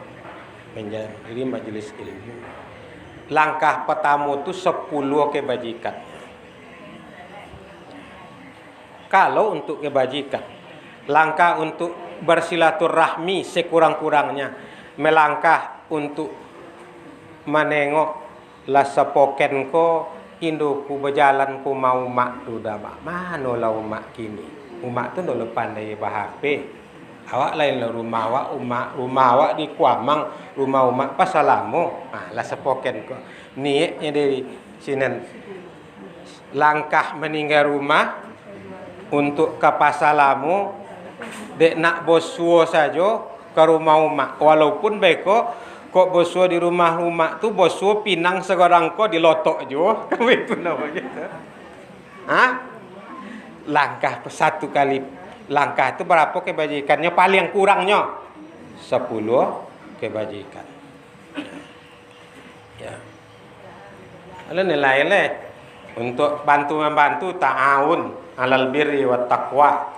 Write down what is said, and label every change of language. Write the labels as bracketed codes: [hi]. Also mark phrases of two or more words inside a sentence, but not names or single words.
[id] Langkah pertama itu 10 kebajikan. Kalau untuk kebajikan, langkah untuk bersilaturahmi sekurang-kurangnya, melangkah untuk menengok lah sepoken ko induku berjalan ku mau mak tu dah mak mana lah umak kini umak tu dah pandai bahasa. [min] Awak lain lah rumah awak di Kuamang, rumah umak Pasalamu. Lah sepoken ko. Niatnya dari sini langkah meninggal rumah untuk ke Pasalamu, dek nak bosuo saja ke rumah umak. Walaupun beko kok bosuo di rumah umak tu bosuo pinang seorang ko dilotok jo. [id] Itu namanya. Langkah satu kali. Langkah itu berapa kebajikannya? Paling kurangnya 10 kebajikan. Ya. Lalu nilai untuk membantu [ar] تعاون على البر والتقوى.